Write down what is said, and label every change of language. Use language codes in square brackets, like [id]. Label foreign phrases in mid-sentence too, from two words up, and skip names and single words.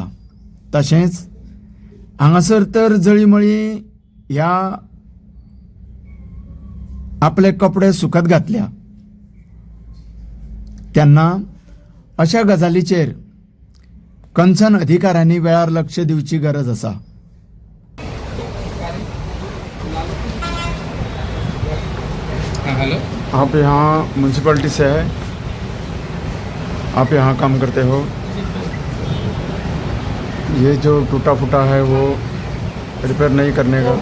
[kok] तशेंच हांगासर तर जळीमळी ह्या आपले कपडे सुकत घातल्या. तेन्ना अशा गजालीचेर कन्सर्न अधिकाऱ्यांनी वेळार लक्ष दिवची गरज आसा. [hi] आप यहाँ म्युनिसिपालिटी से है? आप यहाँ काम करते हो? ये जो टूटा फूटा है वो रिपेयर नहीं करने का?